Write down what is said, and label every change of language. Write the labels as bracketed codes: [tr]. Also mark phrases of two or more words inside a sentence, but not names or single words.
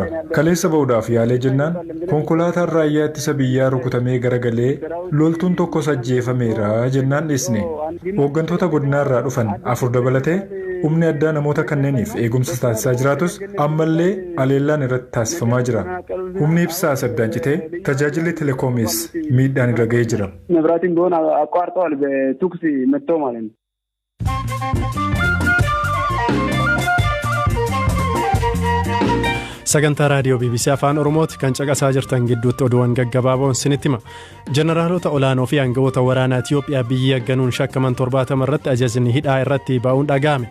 [om] Kaleessa ba'uudhaaf yaalee jennaan konkolaataan raayyaa ittisa biyyaa rukutamee garagalee loltuun tokkos ajjeefameera jennaan dhiisne. Hooggantoota godinaarraa dhufan 4 dabalatee humni addaa namoota kanneeniif eegumsa taasisaa jiraatus ammallee aleellaan irratti taasifamaa jira. Humni ibsaa addaan citee tajaajilli telekoomiis miidhaan irra ga'ee jira. [am] መብራትን ቢሆን አቋርጠዋል በቱክስ መጥተው ማለት ነው። [om] sagantaa raadiyoo BBC afaan oromooti kan caqasaa jirtan gidduutti oduuwwan gaggabaaboon sinitti hima. Jeneraalota olaanoo fi aangawoota waraanaa Itiyoophiyaa biyya ganuun shakkaman 70 irratti ajajni hidhaa irratti ba'uun dhaga'ame.